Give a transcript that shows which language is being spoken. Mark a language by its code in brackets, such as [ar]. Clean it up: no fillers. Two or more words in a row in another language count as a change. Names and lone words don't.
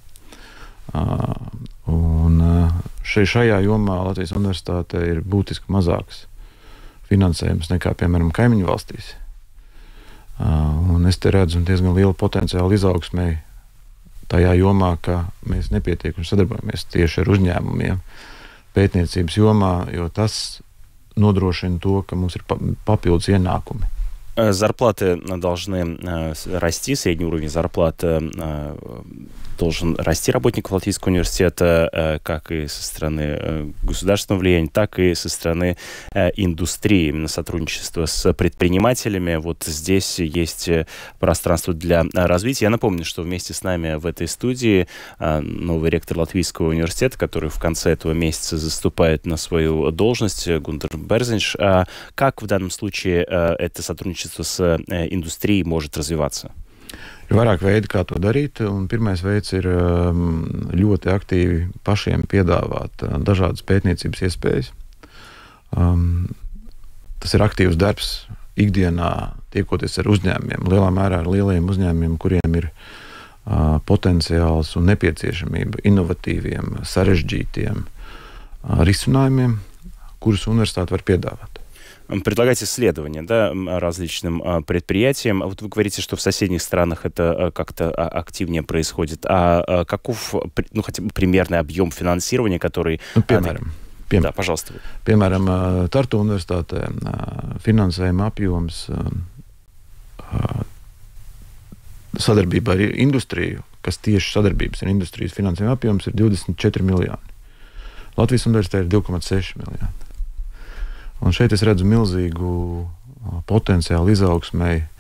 [lv] Un šajā jomā Latvijas universitātē ir būtiski mazāks finansējums nekā, piemēram, kaimiņu valstīs. Un es te redzu diezgan lielu potenciālu izaugsmēji tajā jomā, ka mēs nepietiekami sadarbojamies tieši ar uzņēmumiem pētniecības jomā, jo tas nodrošina to, ka mums ir papildus ienākumi. [ru] Зарплаты должны расти, средний уровень зарплат должен расти работников Латвийского университета, как и со стороны государственного влияния, так и со стороны индустрии, именно сотрудничество с предпринимателями. Вот здесь есть пространство для развития. Я напомню, что вместе с нами в этой студии новый ректор Латвийского университета, который в конце этого месяца заступает на свою должность, Гунтер Берзинш. Как в данном случае это сотрудничество с индустрией может развиваться? [lv] Ir vairāk veidi, kā to darīt, un pirmais veids ir ļoti aktīvi pašiem piedāvāt dažādas pētniecības iespējas. Tas ir aktīvs darbs ikdienā, tiekoties ar uzņēmumiem, lielā mērā ar lieliem uzņēmumiem, kuriem ir potenciāls un nepieciešamība innovatīviem, sarežģītiem risinājумiem, kurus университет var piedāvāt. [ru] Предлагать исследования, да, различным предприятиям. Вот вы говорите, что в соседних странах это как-то активнее происходит. А каков, ну, хотя бы примерный объем финансирования, который... Да, пожалуйста. [lv] Piemēram, Tartu universitātē finansējuma apjoms sadarbībā ar industriju, kas tieši sadarbības ar industrijas finansējuma apjoms ir 24 miljoni. Latvijas universitātē ir 2,6 miljoni. Un šeit es redzu milzīgu potenciālu izaugsmai.